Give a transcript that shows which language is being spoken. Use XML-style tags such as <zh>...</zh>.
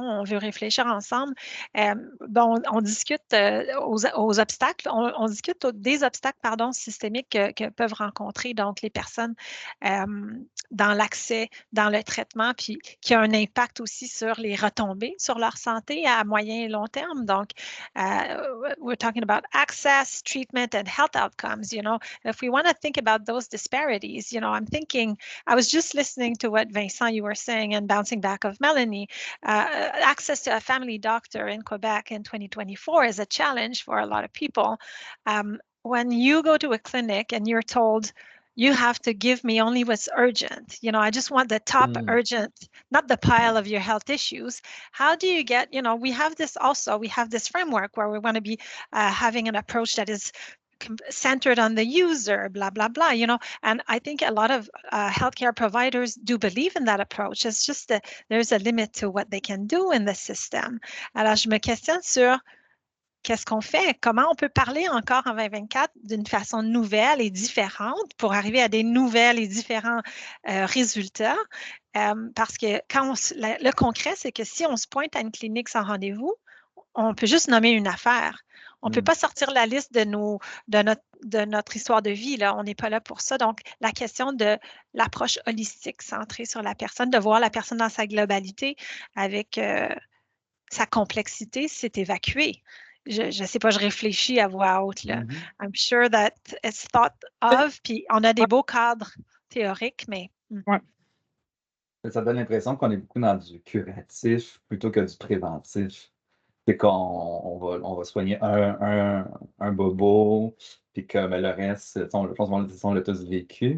<fr>On veut réfléchir ensemble. On discute aux obstacles. On discute des obstacles, systémiques que peuvent rencontrer donc les personnes dans l'accès, dans le traitement, puis qui a un impact aussi sur les retombées, sur leur santé à moyen et long terme.</fr> <en>Donc, we're talking about access, treatment, and health outcomes. If we want to think about those disparities, I'm thinking, I was just listening to what Vincent, you were saying, and bouncing back of Melanie, access to a family doctor in Quebec in 2024 is a challenge for a lot of people. When you go to a clinic and you're told, you have to give me only what's urgent. You know, I just want the top urgent, not the pile of your health issues. How do you get, you know, we have this framework where we want to be having an approach that is centered on the user, blah, blah, blah, you know, and I think a lot of healthcare providers do believe in that approach. It's just that there's a limit to what they can do in the system.</en> <fr>Alors, je me questionne sur qu'est-ce qu'on fait? Comment on peut parler encore en 2024 d'une façon nouvelle et différente pour arriver à des nouvelles et différents résultats? Parce que quand le concret, c'est que si on se pointe à une clinique sans rendez-vous, on peut juste nommer une affaire. On ne peut pas sortir la liste de notre histoire de vie. Là. On n'est pas là pour ça. Donc, la question de l'approche holistique centrée sur la personne, de voir la personne dans sa globalité avec sa complexité, c'est évacué. Je ne sais pas, je réfléchis à voix haute. Là.</fr> <en>I'm sure that it's thought of.</en> <fr>Puis, on a des beaux cadres théoriques, mais... Ouais. Ça donne l'impression qu'on est beaucoup dans du curatif plutôt que du préventif. C'est qu'on va soigner un bobo, puis que le reste, je pense qu'on l'a tous vécu.</fr>